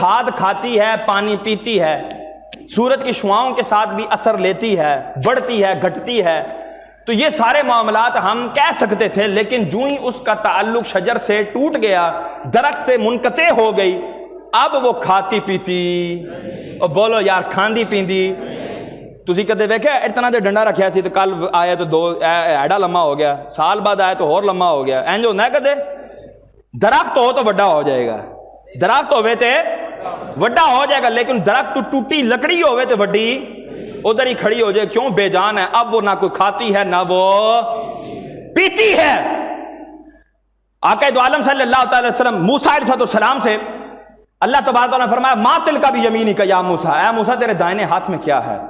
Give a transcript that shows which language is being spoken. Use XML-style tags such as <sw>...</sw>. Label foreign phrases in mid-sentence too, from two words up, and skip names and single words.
<ur>کھاد کھاتی ہے، پانی پیتی ہے، سورج کی شعاؤں کے ساتھ بھی اثر لیتی ہے، بڑھتی ہے، گھٹتی ہے. تو یہ سارے معاملات ہم کہہ سکتے تھے، لیکن جو ہی اس کا تعلق شجر سے ٹوٹ گیا، درخت سے منقطع ہو گئی، اب وہ کھاتی پیتی. اور بولو یار</ur> <pa>کھاندی پیندی. تسی کدے ویکھیا اتنا دے ڈنڈا رکھیا سی تو کل آیا تو دو ایڈا لمبا ہو گیا، سال بعد آیا تو اور لمبا ہو گیا. اینج ہوندا ہے کدے؟</pa> <ur>درخت ہو تو بڑا ہو جائے گا،</ur> <pa>درخت ہوے تے</pa> <ur>بڑا ہو جائے گا، لیکن درخت تو ٹوٹی لکڑی ہوے تے بڑی ادھر ہی کھڑی ہو جائے. کیوں؟ بے جان ہے. اب وہ نہ کوئی کھاتی ہے نہ وہ پیتی ہے۔ آقا دو عالم</ur> <ar>صلی اللہ تعالی وسلم</ar> <ur>موسیٰ علیہ السلام سے اللہ تبارک و تعالیٰ نے فرمایا</ur> <ar>ما تلک بیمینک یا موسیٰ،</ar> <ur>اے موسیٰ تیرے دائنے ہاتھ میں کیا ہے؟</ur>